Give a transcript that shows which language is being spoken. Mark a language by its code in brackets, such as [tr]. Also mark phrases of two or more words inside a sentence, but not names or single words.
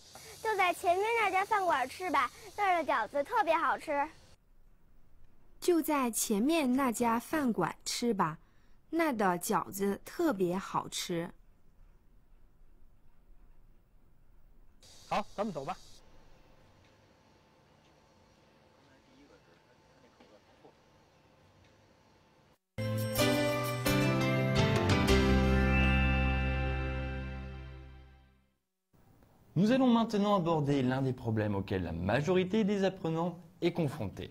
[zh] 就在前面那家饭馆吃吧，那儿的饺子特别好吃。就在前面那家饭馆吃吧，那的饺子特别好吃。好，咱们走吧。 [fr] Nous allons maintenant aborder l'un des problèmes auxquels la majorité des apprenants est confrontée.